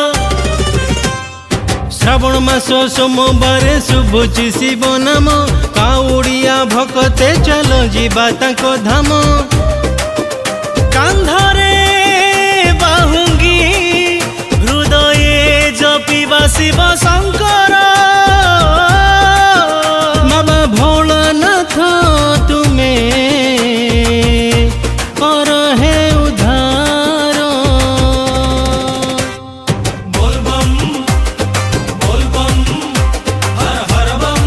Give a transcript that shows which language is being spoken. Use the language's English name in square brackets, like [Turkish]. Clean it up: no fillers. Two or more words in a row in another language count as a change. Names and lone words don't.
[Odia] ଶ୍ରାବଣ ମାସ ସୋମବାରେ ଶୁଭୁଛି ଶିବ ନାମ କାଉଡ଼ିଆ ଭକତେ ଚାଲ ଜୀବା ତାଙ୍କୋ ଧାମ। କାନ୍ଧରେ ବାହୁଙ୍ଗୀ ହୃଦୟେ ଜପିବା ଶିବ ଶଙ୍କର। ବାବା ଭୋଳାନାଥ ତୁମେ କର ହେ ଉଦ୍ଧାର। [Hindi] बोल बम हर हर बम।